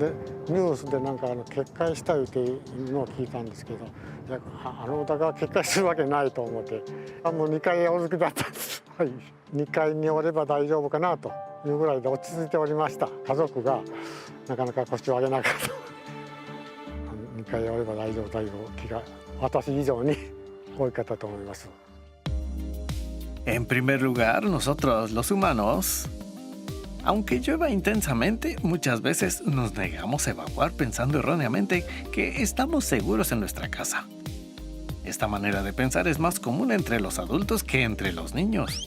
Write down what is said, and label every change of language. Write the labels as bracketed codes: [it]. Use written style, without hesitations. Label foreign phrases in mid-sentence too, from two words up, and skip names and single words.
[ja] でニュースでなんか決壊したいうていうのを聞いたんですけど、いやお宅が決壊するわけないと思って、もう2階お好きだったんです。はい、2階におれば大丈夫かなというぐらいで落ち着いておりました。家族がなかなか腰を上げなかった。2階おれば大丈夫という気が私以上に多かったと思います。 [es] En primer lugar, nosotros, los humanos, aunque llueva intensamente, muchas veces nos negamos a evacuar pensando erróneamente que estamos seguros en nuestra casa. Esta manera de pensar es más común entre los adultos que entre los niños.